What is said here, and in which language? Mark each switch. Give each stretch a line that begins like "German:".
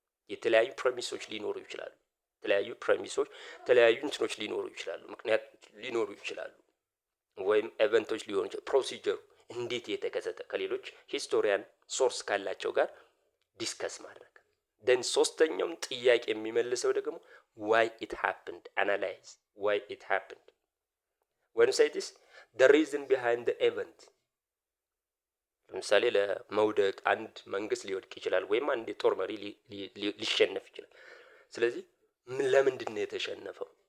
Amharic: የተለያዩ ፕሬሚሶች ሊኖሩ ይችላሉ። የተለያዩ እንትኖች ሊኖሩ ይችላሉ። ምክንያት ሊኖሩ ይችላሉ። ወይም ኤቨንቶች ሊሆኑ ይችላሉ። ፕሮሲጀሩ እንዴት የተከሰተ ከሌሎች ሂስቶሪያን ሶርስ ካላቸው ጋር ዲስከስ ማድረግ። then ሶስተኛውም ጥያቄ የሚመልሰው ደግሞ
English: why it happened, analyze why it happened. when you say this, the reason behind the event.
Amharic: ለምሳሌ ለመውደቅ አንድ መንግስት ሊወድቅ ይችላል ወይም አንድ የጦር መሪ ሊሸነፍ ይችላል። ስለዚህ ለምንድን ነው የተሸነፈው?